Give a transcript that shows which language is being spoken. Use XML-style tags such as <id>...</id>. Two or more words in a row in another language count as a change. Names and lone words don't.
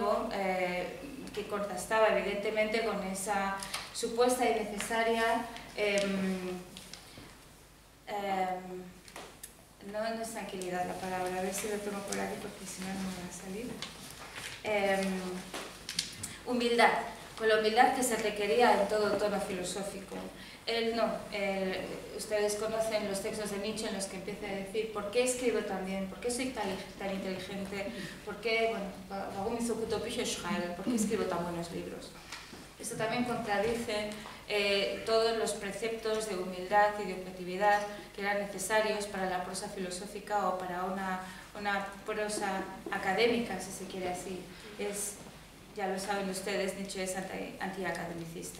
<es>Un tono nuevo, que contrastaba evidentemente con esa supuesta y necesaria no es tranquilidad la palabra, a ver si lo tengo por aquí porque si no, no me va a salir. Humildad, con la humildad que se requería en todo tono filosófico. Ustedes conocen los textos de Nietzsche en los que empieza a decir ¿por qué escribo tan bien? ¿Por qué soy tan inteligente? ¿Por qué,</es> <de>warum ich so gute Bücher schreibe?</de> <es>¿Por qué escribo tan buenos libros? Esto también contradice todos los preceptos de humildad y de objetividad que eran necesarios para la prosa filosófica o para una prosa académica, si se quiere así. Ya lo saben ustedes, Nietzsche es antiacademicista.</es>